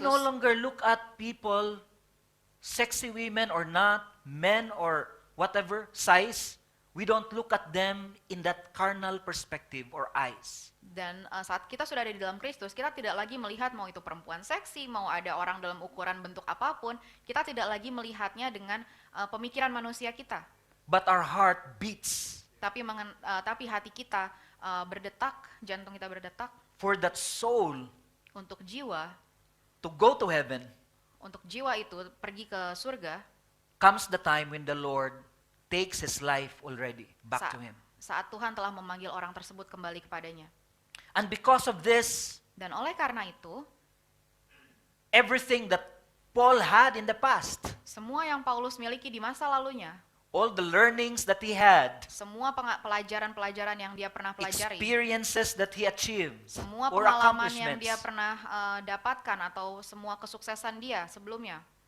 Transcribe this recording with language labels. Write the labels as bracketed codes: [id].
[en] no longer look at people, sexy women or not, men or whatever size. We don't look at them in that carnal perspective or eyes. [id] dan saat kita sudah ada di dalam Kristus, kita tidak lagi melihat mau itu perempuan seksi, mau ada orang dalam ukuran bentuk apapun, kita tidak lagi melihatnya dengan pemikiran manusia kita. [en] But our heart beats [id] Tapi hati kita berdetak, jantung kita berdetak [en] for that soul [id] untuk jiwa, [en] to go to heaven. [id] untuk jiwa itu pergi ke surga. [en] Comes the time when the Lord takes his life already back to him. [id] Saat Tuhan telah memanggil orang tersebut kembali kepadanya. [en] And because of this, [id] Dan oleh karena itu, [en] everything that Paul had in the past, [id] semua yang Paulus miliki di masa lalunya, [en] all the learnings that he had, [id] semua pelajaran-pelajaran yang dia pernah pelajari, [en] experiences that he achieved, [id] semua [en] or [id] pengalaman yang [en] accomplishments, [id] dia pernah dapatkan atau semua kesuksesan dia sebelumnya,